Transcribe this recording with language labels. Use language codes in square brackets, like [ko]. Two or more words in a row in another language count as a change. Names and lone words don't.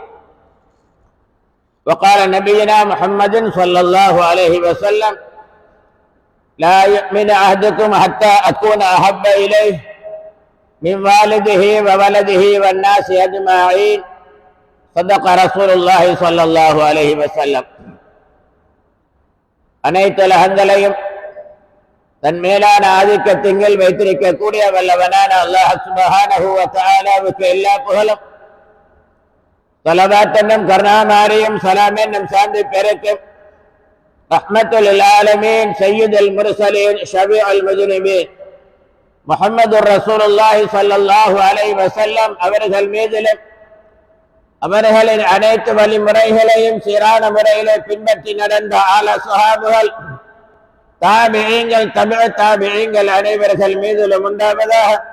[ar] وقال نبينا محمد صلى الله عليه وسلم لا يؤمن أحدكم حتى أكون أحب إليه من والده وولده والناس أجمعين صدق رسول الله صلى الله عليه وسلم. [ta] அனைத்து உலகங்களையும் தன் மேலான ஆதிக்கத்தின் வைத்திருக்கக்கூடிய வல்லவனான [ar] الله سبحانه وتعالى [ta] எல்லா புகழும் ஸலவாத் என்னும் கருணாமாரியும் சலாம் என்னும் சாந்தி பெருக்கும் [ar] رحمة للعالمين سيد المرسلين شفيع المجرمين محمد رسول الله صلى الله عليه وسلم [ta] அவர்கள் மீதிலும் அவர்களின் அனைத்து வழிமுறைகளையும் சீரான முறையிலே பின்பற்றி நடந்த ஆல ஸஹாபுகள் தாபிஈன்கள் தபிஉ தாபிஈன்கள் அனைவர்கள் மீதிலும் உண்டாவதாக.